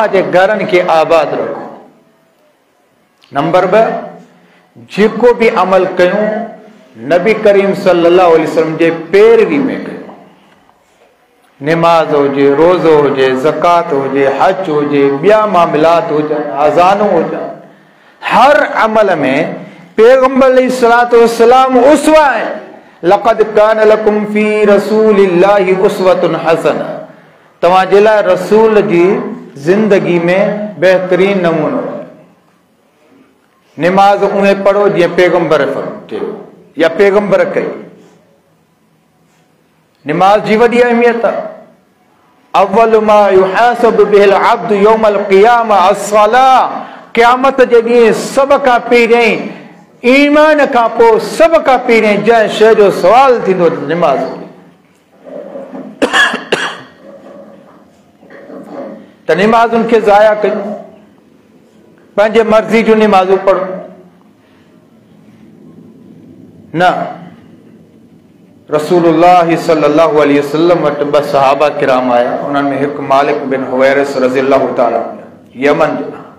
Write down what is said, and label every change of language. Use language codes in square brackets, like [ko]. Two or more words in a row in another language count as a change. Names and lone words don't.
[sd] जे घरनि खे आबाद रखो नंबर 2 जेको बि अमल कयूं नबी करीम [ar] صلى الله عليه وسلم [sd] जे पैरवी में कयूं निमाज़ हुजे रोज़ो हुजे ज़कात हुजे हज हुजे ॿिया मामलात हुजनि अज़ानूं हुजनि हर अमल में पैगंबर [ar] عليه الصلاة والسلام [sd] उसवा है [ar] لقد كان لكم في رسول الله أسوة حسنة [sd] तव्हां जे लाइ रसूल जी ज़िंदगी में बहितरीन नमूनो है निमाज़ उहे पढ़ो जीअं पैगंबर चयो या पैगंबर कई निमाज़ जी वॾी अहमियत आहे [ar] أول ما يحاسب بالعبد يوم القيامة الصلاة [sd] क़यामत जे ॾींहुं सभ खां पहिरीं ईमान खां पोइ सभ खां पहिरीं जंहिं शइ जो सुवाल थींदो निमाज़ त निमाज़ुनि खे ज़ाया कयूं पंहिंजे मर्ज़ी जूं निमाज़ूं पढ़ो न रसूलुल्लाह [ar] صلى الله عليه وسلم [sd] वटि 2 सहाबा किराम आया उन्हनि में हिकु मालिक बिन हुवैरिस [ar] رضي الله تعالى [sd] यमन जो